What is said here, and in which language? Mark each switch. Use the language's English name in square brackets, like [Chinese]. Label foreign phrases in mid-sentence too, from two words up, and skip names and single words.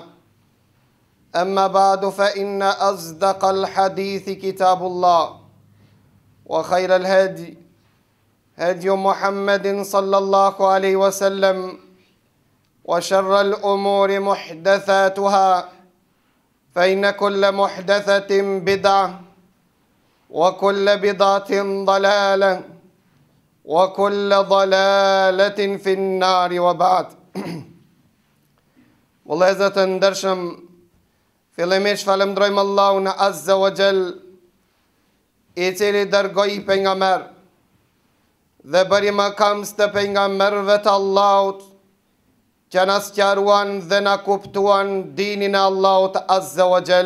[Arabic] أما بعد فإن أصدق الحديث كتاب الله وخير الهدي هدي محمد صلى الله عليه وسلم وشر الأمور محدثاتها فإن كل محدثة بدعة وكل بدعة ضلالة وكل ضلالة في النار وبعد. [Albanian] Vëllezër të ndershëm, fillimisht falenderojmë Allahun [Arabic] عز وجل, [Albanian] i cili dërgoi pejgamber dhe bëri mëkams të pejgamberëve të Allahut që na sqaruan dhe na kuptuan dinin e Allahut [Arabic] عز وجل.